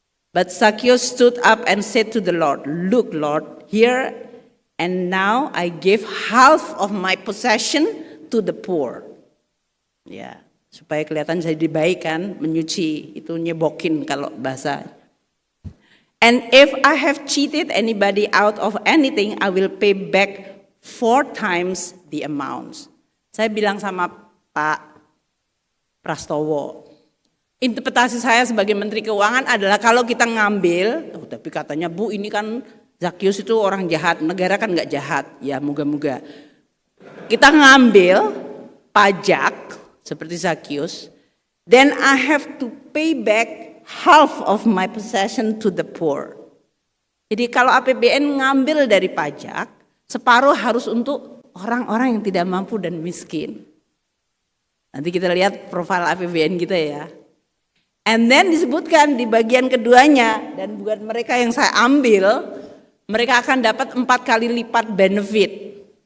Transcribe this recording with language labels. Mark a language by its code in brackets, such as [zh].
[en] But Zacchaeus stood up and said to the Lord, "Look, Lord, here and now I give half of my possession to the poor." [id] Ya, supaya kelihatan saya baik kan, menyuci itu nyebokin kalau bahasa. [en] "And if I have cheated anybody out of anything, I will pay back 4 times the amounts." [id] Saya bilang sama Pak Prastowo, interpretasi saya sebagai Menteri Keuangan adalah kalau kita ngambil, tapi katanya Bu ini kan Zacchaeus itu orang jahat, negara kan nggak jahat, ya moga-moga. Kita ngambil pajak seperti [en] Zacchaeus, then I have to pay back half of my possession to the poor. [id] Jadi kalau APBN ngambil dari pajak, separuh harus untuk orang-orang yang tidak mampu dan miskin. Nanti kita lihat profil APBN kita ya. [en] And then [id] disebutkan di bagian keduanya, dan buat mereka yang saya ambil, mereka akan dapat 4 kali lipat benefit.